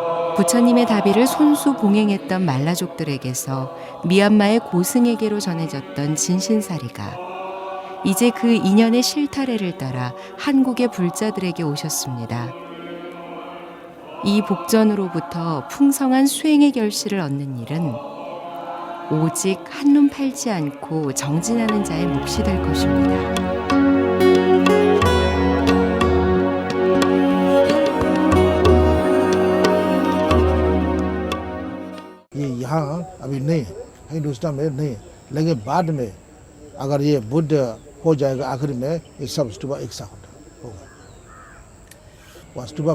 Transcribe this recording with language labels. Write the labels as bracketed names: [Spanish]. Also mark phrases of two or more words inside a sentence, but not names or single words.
[Korean] 부처님의 다비를 손수 봉행했던 말라족들에게서 미얀마의 고승에게로 전해졌던 진신사리가 이제 그 인연의 실타래를 따라 한국의 불자들에게 오셨습니다. 이 복전으로부터 풍성한 수행의 결실을 얻는 일은 오직 한눈 팔지 않고 정진하는 자의 몫이 될 것입니다. [Hindi] ये यहाँ अभी नहीं हिंदुस्तान में नहीं लेकिन बाद में अगर ये बुद्ध हो जाएगा आखिर में ये सब स्तूपा एक साथ होगा वह स्तूपा